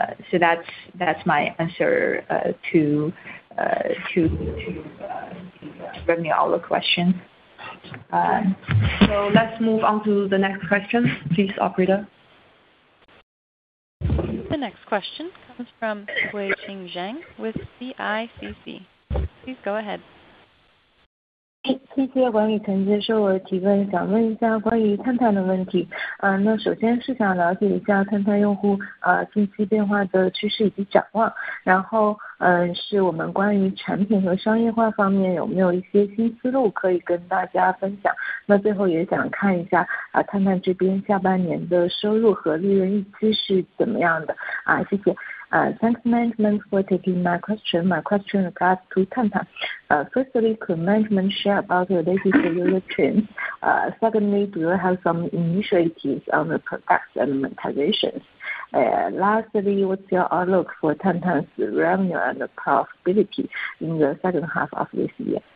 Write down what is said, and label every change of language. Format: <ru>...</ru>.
<en>So that's my answer to the revenue outlook question. So let's move on to the next question, please, operator. The next question comes from Wei-Ching Zhang with CICC. Please go ahead.</en> <zh>谢谢管理层接受我的提问，想问一下关于探探的问题。那首先是想了解一下探探用户近期变化的趋势以及展望，然后是我们关于产品和商业化方面有没有一些新思路可以跟大家分享。那最后也想看一下探探这边下半年的收入和利润预期是怎么样的谢谢。</zh> <en>Thanks management for taking my question. My question regards to Tantan. Firstly, could management share about the latest user trends? Secondly, do you have some initiatives on the products and monetizations? Lastly, what's your outlook for Tantan's revenue and profitability in the second half of this year?</en>